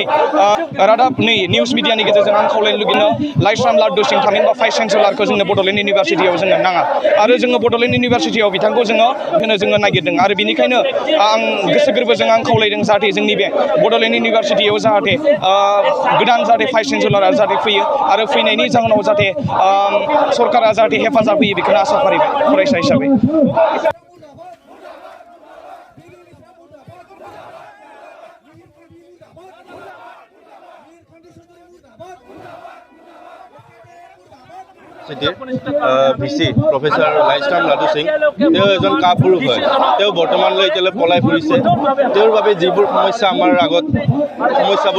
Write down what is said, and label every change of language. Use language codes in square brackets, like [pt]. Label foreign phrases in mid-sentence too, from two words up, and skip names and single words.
[brx] रादाब नै निउस मिडियानि गेजेरजों आं खावलायनो लुगैनो लाइस्राम लारदु सिंह थामहिनबा [en] vice chancellor [brx] जोंनो बड'लेण्ड इउनिभार्सिटियाव जोंनो नाङा आरो जोङो बड'लेण्ड इउनिभार्सिटियाव बिथांखौ जोङो नागिरदों आरो बेनिखायनो आं गोसो गोरबोजों आं खावलायदों जाहाथे जोंनि बे बड'लेण्ड इउनिभार्सिटियाव जाहाथे गोदान जाहाथे [en] vice chancellor [brx] जाहाथे फैयो आरो फैनायनि जाहोनाव जाहाथे सरकारा जाहाथे हेफाजाब होयो बेखौनो आसा फारिबाय फरायसा हिसाबै [en] VC professor [as] লাইস্ৰাম লাডু সিং তেওঁ এজন কাপুৰুষ হয় তেওঁ বৰ্তমানলৈ এতিয়ালৈ পলাই ফুৰিছে তেওঁৰ বাবে যিবোৰ সমস্যা আমাৰ আগত সমস্যাবোৰ